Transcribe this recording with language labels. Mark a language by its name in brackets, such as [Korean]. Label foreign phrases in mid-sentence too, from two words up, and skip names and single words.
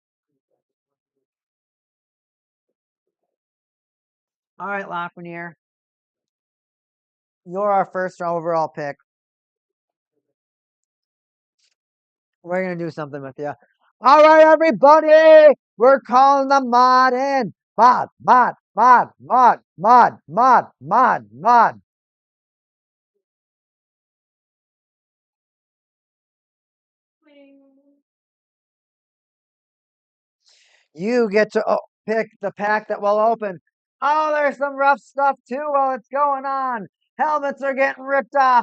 [English] All right, Lafreniere. You're our first overall pick. We're going to do something with you. All right, everybody. We're calling the mod in. Mod, mod, mod, mod, mod, mod, mod, mod. You get to pick the pack that will open. Oh, there's some rough stuff too while it's going on. Helmets are getting ripped off.